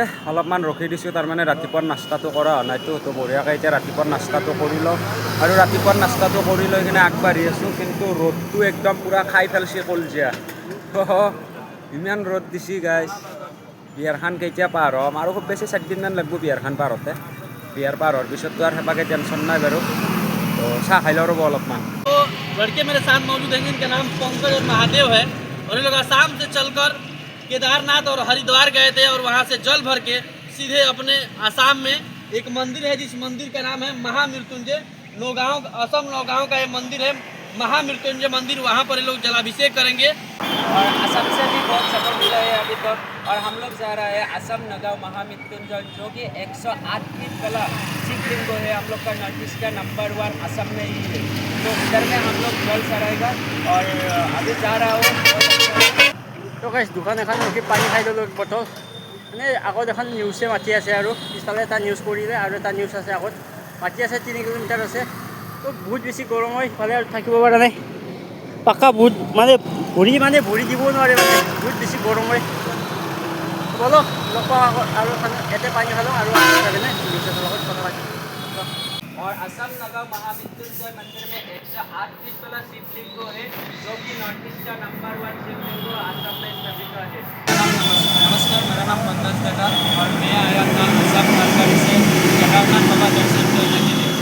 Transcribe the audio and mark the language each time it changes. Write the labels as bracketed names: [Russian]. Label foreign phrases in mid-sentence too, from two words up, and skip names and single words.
[Assamese] অলপমান ৰখি দিছোঁ তাৰমানে ৰাতিপুৱাৰ নাস্তাটো কৰা হোৱা নাইতো। তো বঢ়িয়াকৈ এতিয়া ৰাতিপুৱাৰ নাস্তাটো কৰি লওঁ আৰু ৰাতিপুৱাৰ নাস্তাটো কৰি লৈ কিনে আগবাঢ়ি আছোঁ। কিন্তু ৰ'দটো একদম পূৰা খাই পেলাইছে কলজীয়া। ইমান ৰ'দ দিছি গাইজ। বিহাৰখন কেতিয়া পাৰ হ'ম আৰু খুব বেছি 4 দিনমান লাগিব বিহাৰখন পাৰ হওঁতে। বিহাৰ পাৰ হোৱাৰ পিছততো আৰু সেপাকে টেনশ্যন নাই বাৰু। তো চাহ খাই লওঁ ৰ'ব অলপমান। [Hindi] तो लड़के मेरे साथ मौजूद हैं जिनका नाम पंकज और महादेव है और ये लोग आसाम से चलकर केदारनाथ और हरिद्वार गए थे और वहाँ से जल भर के सीधे अपने आसाम में एक मंदिर है जिस मंदिर का नाम है महामृत्युंजय। नौगांव असम नौगांव का ये मंदिर है महामृत्युंजय मंदिर। वहाँ पर ये लोग जलाभिषेक करेंगे और असम से भी बहुत सफर मिला है अभी तक। और हम लोग जा रहा है असम नगांव महामृत्युंजय जो कि 108 फीट वाला शिवलिंग है। हम लोग का [English] north east [Hindi] का नंबर 1 असम में ही है। तो इधर में हम लोग जल चढ़ाएगा और अभी जा रहा हूँ। [Assamese] তো গাইছ দোকান এখন ৰখি পানী খাই ল'লোঁ এক বটল। মানে আগত এখন নিউজে মাতি আছে আৰু পিছফালে এটা নিউজ কৰিলে আৰু এটা নিউজ আছে আগত মাতি আছে 3 কিলোমিটাৰ আছে। তো বহুত বেছি গৰম হয় ইফালে আৰু থাকিব পৰা নাই। পাকা বহুত মানে ভৰি দিব নোৱাৰে মানে বহুত বেছি গৰম হয়। বলক লগ পাওঁ আগত আৰু ইয়াতে পানী খালোঁ আৰু নিউজৰ লগত কথা পাতিম। [Hindi] और असम नगांव महामृत्युंजय मंदिर में 108 फीट वाला शिवलिंग है जो कि [English] north east [Hindi] का नंबर 1 शिवलिंग असम में स्थित है। नमस्कार, मेरा नाम पंकज दादा और मैं आया था असम नगांव से केदारनाथ बाबा दर्शन करने के लिए।